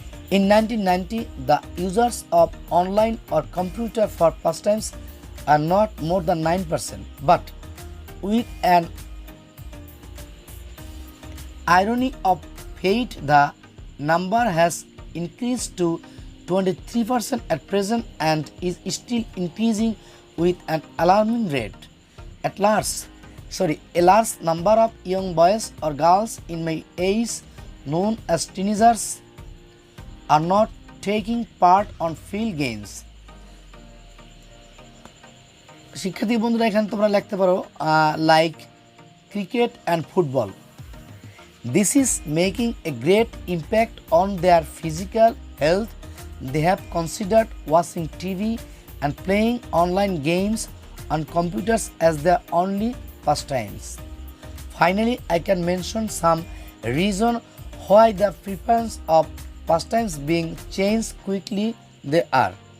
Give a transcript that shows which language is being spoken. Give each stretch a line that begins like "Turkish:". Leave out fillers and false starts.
English: In 1990, the users of online or computer for pastimes are not more than 9%, but with an irony of fate, the number has increased to 23% at present and is still increasing with an alarming rate. A large number of young boys or girls in my age, known as teenagers, are not taking part on field games.
Bangla: শিক্ষার্থী বন্ধুরা এখানে তোমরা লিখতে পারো
English: Like cricket and football. This is making a great impact on their physical health. They have considered watching TV and playing online games on computers as their only pastimes. Finally, I can mention some reason why the preference of pastimes being changed quickly they are.